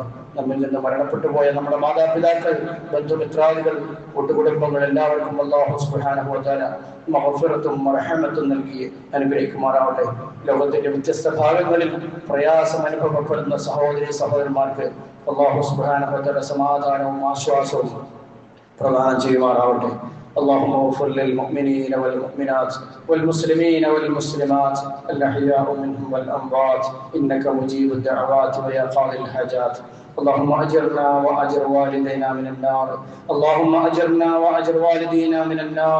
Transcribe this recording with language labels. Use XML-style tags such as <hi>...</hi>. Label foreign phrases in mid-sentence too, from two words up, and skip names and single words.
<ml>നമ്മിൽ നിന്ന് മരണപ്പെട്ടു പോയ നമ്മുടെ മാതാപിതാക്കൾ, ബന്ധുമിത്രാദികൾ, കൂട്ടുകുടുംബങ്ങൾ എല്ലാവർക്കും അല്ലാഹു</ml> <ar>سبحانه وتعالى</ar> <ml>മഗ്ഫിറത്തും റഹ്മത്തും നൽകി അനുഗ്രഹിക്കുമാറാവട്ടെ. ലോകത്തിന്റെ വ്യത്യസ്ത ഭാഗങ്ങളിൽ പ്രയാസം അനുഭവപ്പെടുന്ന സഹോദരി സഹോദരന്മാർക്ക് അല്ലാഹു</ml> <ar>سبحانه وتعالى</ar> <ml>സമാധാനവും ആശ്വാസവും പ്രദാനം ചെയ്യുമാറാവട്ടെ.</ml> <ar>اللهم اغفر للمؤمنين والمؤمنات والمسلمين والمسلمات الأحياء منهم والأموات إنك مجيب الدعوات ويا قاضي الحاجات. اللهم أجرنا وأجر والدينا من النار. اللهم أجرنا وأجر والدينا من النار.</ar>